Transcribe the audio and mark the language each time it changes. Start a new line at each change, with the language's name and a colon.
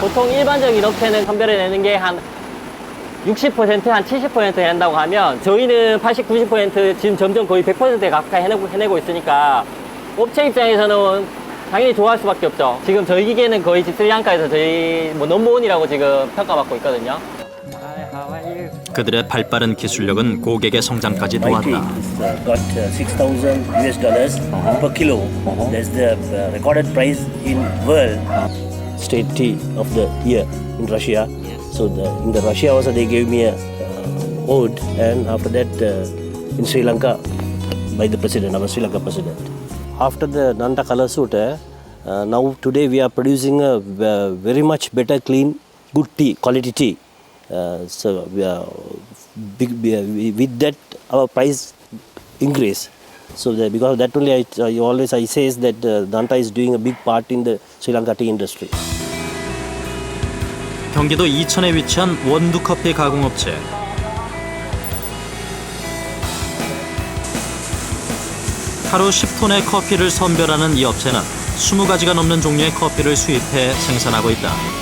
Korean: 보통 일반적인 업체는 선별해내는 게 한 60%, 한 70% 된다고 하면 저희는 80, 90% 지금 점점 거의 100%에 가까이 해내고 있으니까 업체 입장에서는 당연히 좋아할 수밖에 없죠. 지금 저희 기계는 거의 스리랑카에서 저희 넘버원이라고 지금 평가받고 있거든요. 그들의 발빠른 기술력은 고객의 성장까지 도왔다.
English: got $6,000 per kilo. That's the recorded price in world. State tea of the year in Russia. So in the Russia also they gave me a ode, and after that in Sri Lanka by the president, our Sri Lanka president. After the Nanta color suit, now today we are producing a very much better, clean, good tea, quality tea. So we are with that our price increase. So because of that only I say is that Nanta is doing a big part in the Sri Lanka tea industry.
Korean: 경기도 이천에 위치한 원두커피 가공업체. 하루 10톤의 커피를 선별하는 이 업체는 20가지가 넘는 종류의 커피를 수입해 생산하고 있다.